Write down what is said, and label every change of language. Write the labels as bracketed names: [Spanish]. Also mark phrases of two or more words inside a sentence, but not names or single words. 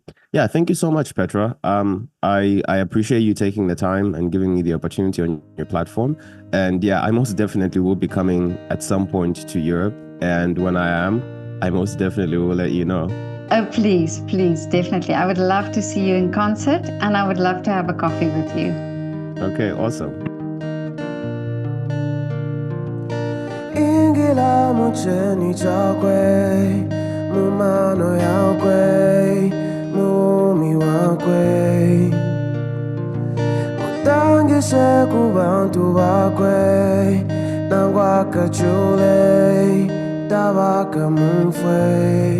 [English] Yeah, thank you so much, Petra. I appreciate you taking the time and giving me the opportunity on your platform. And yeah, I most definitely will be coming at some point to Europe. And when I am, I most definitely will let you know. Oh, please, please, definitely. I would love to see you in concert, and I would love to have a coffee with you. Okay, awesome. [Bemba] Ingila mucheni chakwe, mumano yakwe, muumi wakwe. Mutangishe kubantu bakwe, nangwaka chule, tabaka mumfwe.